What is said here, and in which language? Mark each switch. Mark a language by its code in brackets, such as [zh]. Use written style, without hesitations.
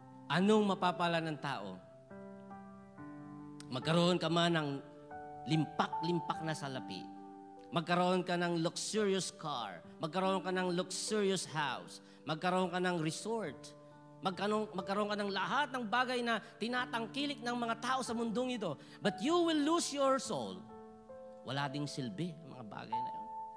[tl] Anong mapapala ng tao? Magkaroon ka man ng limpak-limpak na salapi. Magkaroon ka ng [en] luxurious car. [tl] Magkaroon ka ng [en] luxurious house. [tl] Magkaroon ka ng resort. Magkaroon ka ng lahat ng bagay na tinatangkilik ng mga tao sa mundong ito. [en] But you will lose your soul. [tl] Wala ding silbi ang mga bagay na yun.